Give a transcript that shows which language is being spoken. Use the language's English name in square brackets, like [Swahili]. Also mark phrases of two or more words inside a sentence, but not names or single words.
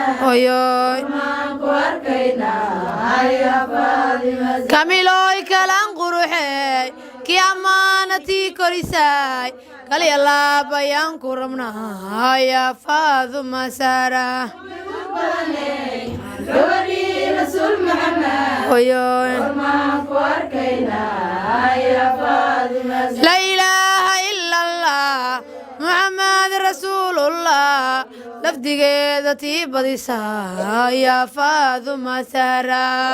[Somali] Oy, oy. Kamilooy kalaan quruxey, kii ammaanatii korisay, kal ya laab ayaan ku rabnaa, [Arabic] يا فاطمة زهرة. Oy, oy. لا إله إلا الله محمد رسول الله, [Somali] lafdigeeda tii badisa, [Arabic] يا فاطمة زهرة.